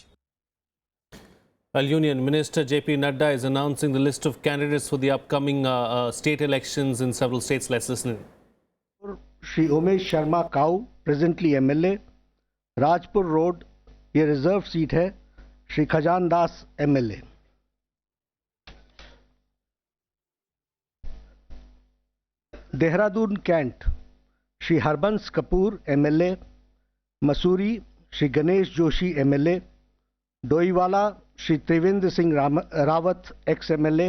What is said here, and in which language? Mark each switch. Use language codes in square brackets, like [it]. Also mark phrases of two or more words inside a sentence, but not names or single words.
[en] Well, Union Minister J.P. Nadda is announcing the list of candidates for the upcoming state elections in several states. Let's listen. Shri Umesh Sharma Kau, presently MLA. [hi] Rajpur Road, ये [en] reserve seat [hi] है. [en] Shri Khajan Das, MLA. Dehradun Kent, Shri Harbans Kapoor, MLA. Masuri, Shri Ganesh Joshi, MLA. Doiwala, Shri Trivendra Singh Rawat, ex-MLA.